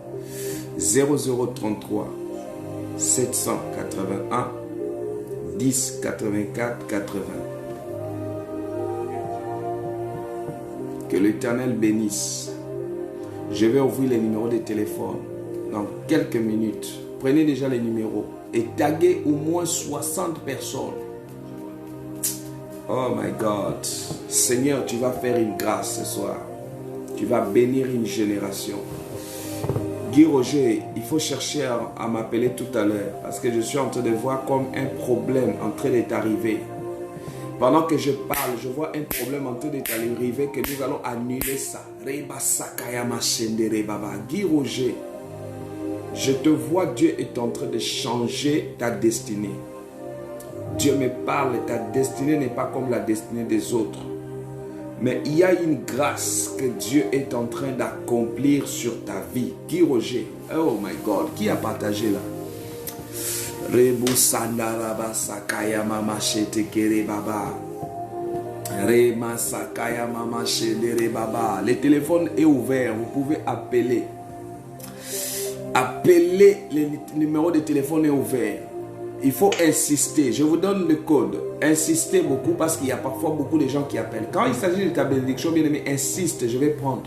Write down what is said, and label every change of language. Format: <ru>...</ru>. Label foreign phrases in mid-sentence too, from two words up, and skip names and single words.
<fr>0033 781 10 84 80. Que l'Éternel bénisse. Je vais ouvrir les numéros de téléphone dans quelques minutes. Prenez déjà les numéros et taguez au moins 60 personnes.</fr> <en>Oh my God.</en> <fr>Seigneur, tu vas faire une grâce ce soir. Tu vas bénir une génération. Guy Roger, il faut chercher à m'appeler tout à l'heure parce que je suis en train de voir comme un problème en train d'être arrivé. Pendant que je parle, je vois un problème en train d'être arrivé que nous allons annuler ça. Guy Roger, je te vois, Dieu est en train de changer ta destinée. Dieu me parle, ta destinée n'est pas comme la destinée des autres. Mais il y a une grâce que Dieu est en train d'accomplir sur ta vie. Guy Roger,</fr> <en>oh my God,</en> <fr>qui a partagé là? Rebu Sandaraba Sakaya Mama Shetekere Baba. Rema Sakaya Mama Shedere Baba. Le téléphone est ouvert, vous pouvez appeler. Appelez, le numéro de téléphone est ouvert. Il faut insister. Je vous donne le code. Insistez beaucoup parce qu'il y a parfois beaucoup de gens qui appellent. Quand il s'agit de ta bénédiction, bien aimé, insiste, je vais prendre.</fr>